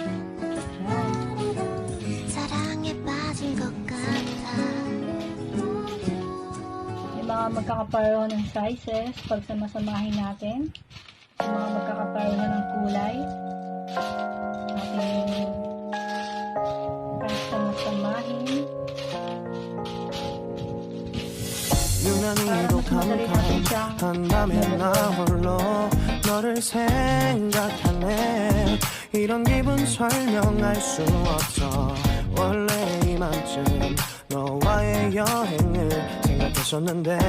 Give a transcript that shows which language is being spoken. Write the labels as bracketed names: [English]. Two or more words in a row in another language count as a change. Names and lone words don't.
[Filipino] Yung mga magkakapareho ng sizes, pag samasamahin natin, yung mga magkakapareho ng kulay, natin samasamahin. [Korean] 유난히도 캄캄한 밤에 나 홀로 너를 생각하네 이런 기분 설명할 수 없어 원래 이맘쯤 너와의 여행을 생각했었는데